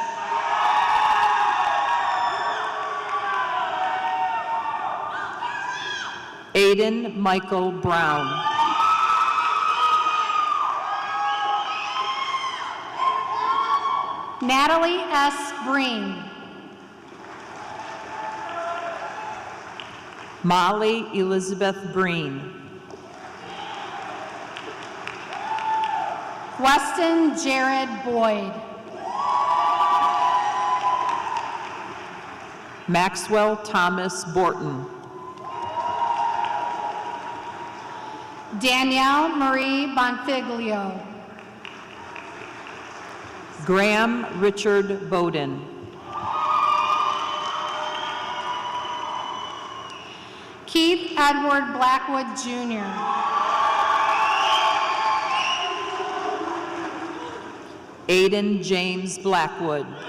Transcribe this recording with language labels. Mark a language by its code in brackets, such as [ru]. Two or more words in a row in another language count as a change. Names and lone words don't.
[en] Aiden Michael Brown. Natalie S. Breen. Molly Elizabeth Breen. Weston Jared Boyd. Maxwell Thomas Borton. Danielle Marie Bonfiglio. Graham Richard Bowden. Keith Edward Blackwood Jr. Aiden James Blackwood.